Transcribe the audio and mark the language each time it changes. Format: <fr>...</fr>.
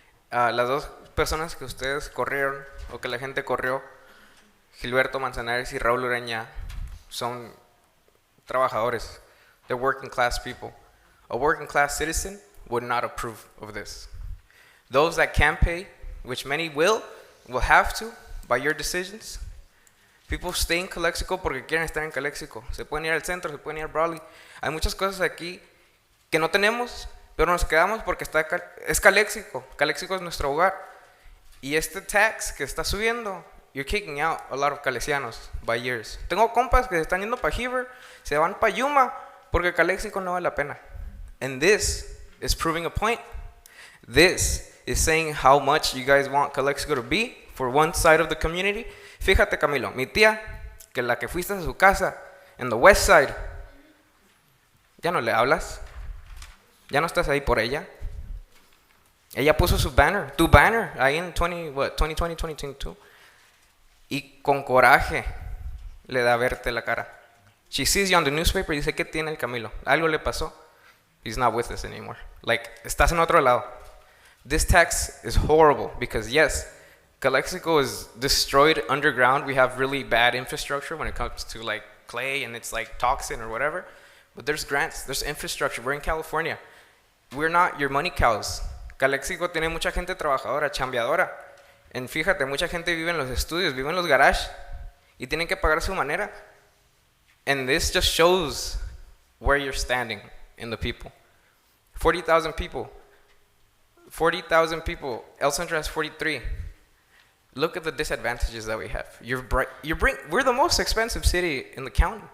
<es>Las dos personas que ustedes corrieron, o que la gente corrió, Gilberto Manzanares y Raúl Ureña, son trabajadores.</es> <en>They're working class people. A working class citizen would not approve of this. Those that can pay, which many will have to by your decisions. People stay in Calexico</en> <es>porque quieren estar en Calexico. Se pueden ir al centro, se pueden ir a Brawley. Hay muchas cosas aquí que no tenemos, pero nos quedamos porque es Calexico. Calexico es nuestro hogar. Y este tax que está subiendo,</es> <en>you're kicking out a lot of calecianos by years.</en> <es>Tengo compas que se están yendo para Heber, se van para Yuma porque Calexico no vale la pena.</es> <en>And this is proving a point. This is saying how much you guys want Calexico to be for one side of the community.</en> <es>Fíjate, Camilo, mi tía, que la que fuiste a su casa en</es> <en>the west side,</en> <es>ya no le hablas, ya no estás ahí por ella. Ella puso su banner, tu banner, ahí en 2020, 2022, y con coraje le da verte la cara.</es> <en>She sees you on the newspaper</en> <es>y dice, ¿qué tiene el Camilo? Algo le pasó.</es> <en>He's not with us anymore.</en> <es>Like, estás en otro lado.</es> <en>This tax is horrible because yes, Calexico is destroyed underground. We have really bad infrastructure when it comes to like clay and it's like toxin or whatever. But there's grants, there's infrastructure. We're in California. We're not your money cows.</en> <es>Calexico tiene mucha gente trabajadora, chambeadora. And fíjate, mucha gente vive en los estudios, vive en los garages y tienen que pagar su manera.</es> <en>And this just shows where you're standing in the people. 40,000 people. 40,000 people. El Centro has 43. Look at the disadvantages that we have. We're the most expensive city in the county.</en>